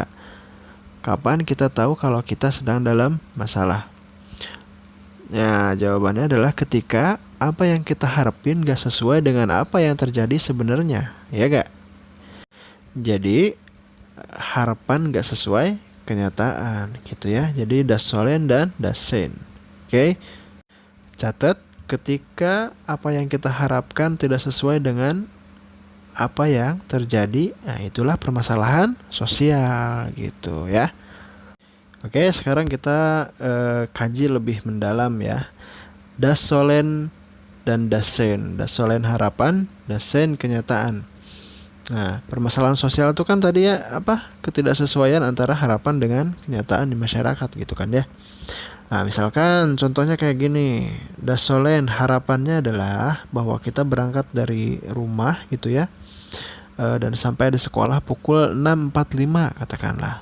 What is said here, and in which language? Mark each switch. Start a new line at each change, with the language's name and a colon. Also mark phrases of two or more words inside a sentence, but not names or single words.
Indonesian: Kapan kita tahu kalau kita sedang dalam masalah? Ya, jawabannya adalah ketika apa yang kita harapin gak sesuai dengan apa yang terjadi sebenarnya, ya gak? Jadi harapan gak sesuai kenyataan, gitu ya.
German: Jadi das Sollen dan das Sein.
Indonesian: Oke, catat, ketika apa yang kita harapkan tidak sesuai dengan apa yang terjadi, nah itulah permasalahan sosial, gitu ya. Oke, sekarang kita kaji lebih mendalam ya.
German: Das Sollen dan das Sein. Das Sollen harapan, das Sein kenyataan.
Indonesian: Nah, permasalahan sosial itu kan tadi ya ketidaksesuaian antara harapan dengan kenyataan di masyarakat, gitu kan ya. Nah, misalkan contohnya kayak gini.
German: Das Sollen
Indonesian: harapannya adalah bahwa kita berangkat dari rumah gitu ya, dan sampai di sekolah pukul 6.45 katakanlah.